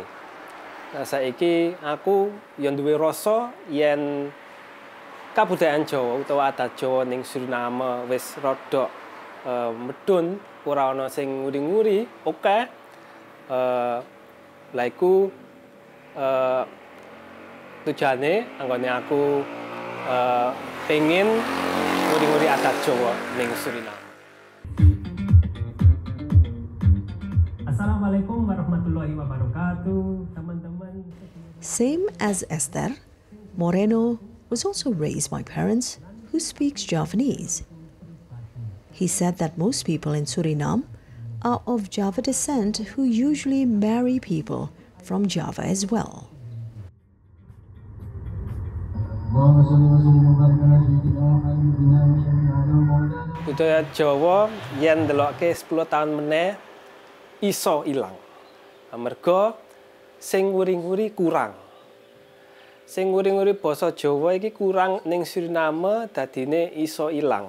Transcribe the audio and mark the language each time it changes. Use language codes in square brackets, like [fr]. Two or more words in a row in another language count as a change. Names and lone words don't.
[jv] Lah saiki aku ya duwe rasa yen kabudayaan Jawa utawa adat Jawa ning Suriname wis rada medun, ora ana sing nguri-nguri, oke. Lah iku tujuane anggone aku pengen nguri-nguri adat Jawa ning Suriname. [ar] السلام عليكم ورحمة الله وبركاته, [id] teman-teman. [en] Same as Esther, Moreno was also raised by parents who speaks Javanese. He said that most people in Suriname are of Java descent who usually marry people from Java as well. [jv] Budaya Jawa yen ndelokke 10 tahun meneh iso ilang. Amarga sing nguri-nguri kurang. Sing nguri-nguri basa Jawa iki kurang ning Suriname dadine iso ilang.